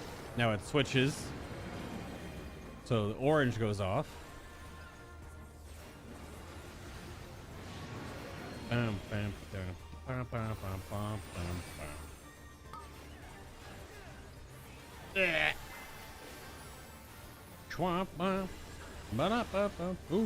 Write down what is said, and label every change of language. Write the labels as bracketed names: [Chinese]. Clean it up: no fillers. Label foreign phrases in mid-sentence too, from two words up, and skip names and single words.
[English] Now it switches. So the orange goes off. Bam, bam, bam, bam, bam, bam, bam, bam. Chwomp, bam. Ba-da-ba-ba. Ooh.